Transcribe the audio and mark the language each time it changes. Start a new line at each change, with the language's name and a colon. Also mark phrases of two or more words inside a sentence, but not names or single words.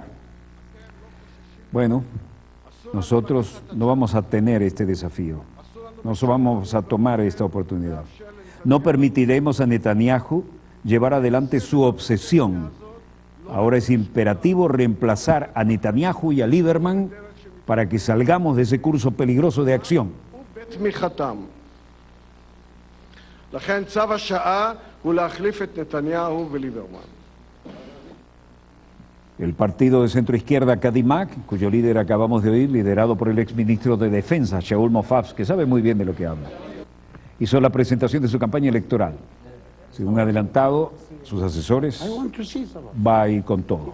Spanish: Bueno, nosotros no vamos a tener este desafío, no vamos a tomar esta oportunidad. No permitiremos a Netanyahu llevar adelante su obsesión. Ahora es imperativo reemplazar a Netanyahu y a Lieberman para que salgamos de ese curso peligroso de acción.
Hebrew: לכן צו השעה הוא להחליף את נתניהו וליברמן.
Spanish: El partido de centro izquierda Kadima, cuyo líder acabamos de oír, liderado por el exministro de Defensa, Shaul Mofaz, que sabe muy bien de lo que habla, hizo la presentación de su campaña electoral. Según adelantado, sus asesores, va a ir con todo.